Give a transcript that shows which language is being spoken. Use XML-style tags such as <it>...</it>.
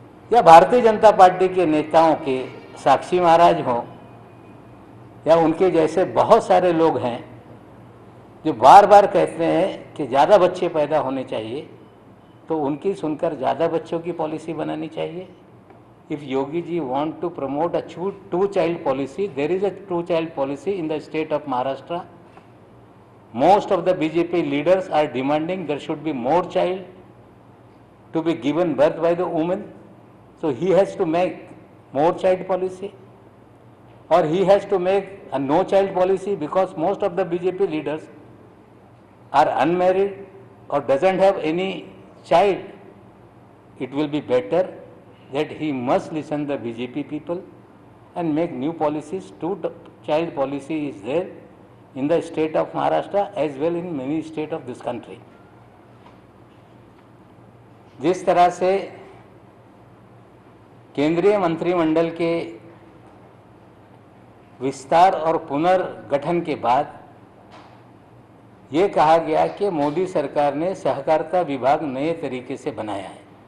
<hi>या भारतीय जनता पार्टी के नेताओं के साक्षी महाराज हों या उनके जैसे बहुत सारे लोग हैं जो बार बार कहते हैं कि ज़्यादा बच्चे पैदा होने चाहिए, तो उनकी सुनकर ज़्यादा बच्चों की पॉलिसी बनानी चाहिए।</hi> <en>If Yogi ji want to promote a two child policy, there is a two child policy in the state of Maharashtra. Most of the BJP leaders are demanding there should be more child to be given birth by the woman. So he has to make more child policy, or he has to make a no child policy, because most of the BJP leaders are unmarried or doesn't have any child. It will be better that he must listen the BJP people and make new policies. Two child policy is there in the state of Maharashtra as well in many states of this country.</en> <hi>जिस तरह से केंद्रीय मंत्रिमंडल के विस्तार और पुनर्गठन के बाद ये कहा गया कि मोदी सरकार ने सहकारिता विभाग नए तरीके से बनाया है।</hi>